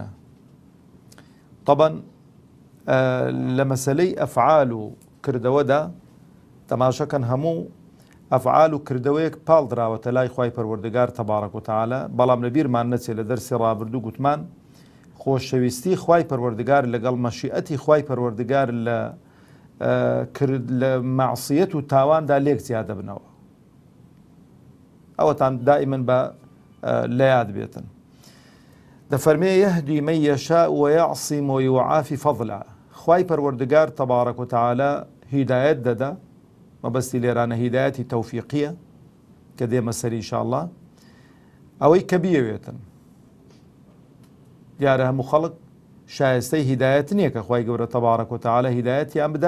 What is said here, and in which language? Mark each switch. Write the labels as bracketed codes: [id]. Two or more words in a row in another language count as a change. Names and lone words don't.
[ckb] طبعا لە مەسەلەی ئەفعال و کردەوەدا تەماشەکەن هەموو ئەفعال و کردەوەیەک پاڵدراوەتە لای خوای پەروەردگار [ar] تەبارەک و تەعالا، [ckb] بەڵام لە بیرمان نەچێت لە دەرسی ڕابردوو گوتمان خۆشەویستی خوای پەروەردگار لەگەڵ مەشیئەتی خوای پەروەردگار لە مەعسیەت و تاواندا لێک زیادە بنەوە. ئەوەتان دائیمەن بە لە یاد بێتن. [ar] دەفەرمێ يهدي من يشاء ويعصم ويعافي فضلا. [ckb] خوای پەروەردگار [ar] تەبارەک و تەعالا [ckb] هیدایەت دەدا، مەبەستی لێرانە هیدایەتی تەوفیقیە کە دێمە سەری ئینشاءڵڵا، ئەوەی کە بیەوێتن. دیارە هەموو خەڵک شایستەی هیدایەت نییە کە خوای گەورە [ar] تەبارەک و تەعالا [ckb] هیدایەتیان بدا.